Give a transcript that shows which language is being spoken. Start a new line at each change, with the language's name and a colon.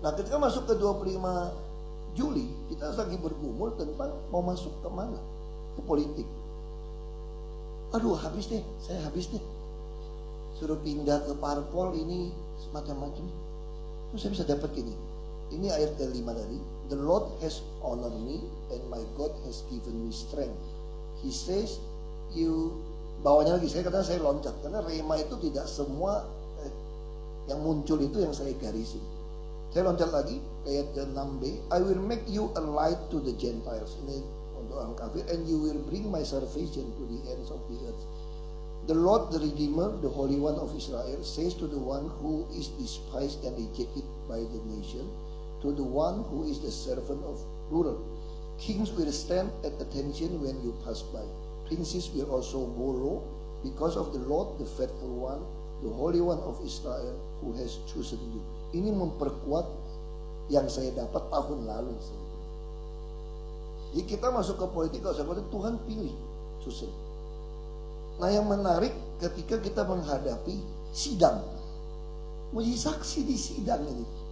Indonesian: Nah ketika masuk ke 25 Juli, kita lagi bergumul tentang mau masuk ke mana? Ke politik. Aduh habis deh, saya habis deh. Suruh pindah ke parpol ini semacam-macam. Terus saya bisa dapat gini. Ini ayat ke-5 tadi.
English: The Lord has honored me and my God has given me strength. He says you,
Indonesian: bawahnya lagi saya katakan saya loncat karena rema itu tidak semua yang muncul itu yang saya garisin. Saya loncat lagi ayat ke-6b.
English: I will make you a light to the Gentiles.
Indonesian: Ini untuk orang kafir.
English: And you will bring my salvation to the ends of the earth. The Lord, the Redeemer, the Holy One of Israel, says to the one who is despised and rejected by the nation, to the one who is the servant of plural, kings will stand at attention when you pass by. Princes will also bow low because of the Lord, the faithful one, the Holy One of Israel, who has chosen you.
Indonesian: Ini memperkuat yang saya dapat tahun lalu. Jadi kita masuk ke politik, kalau saya Tuhan pilih, chosen. Nah yang menarik ketika kita menghadapi sidang, mau jadi saksi di sidang ini.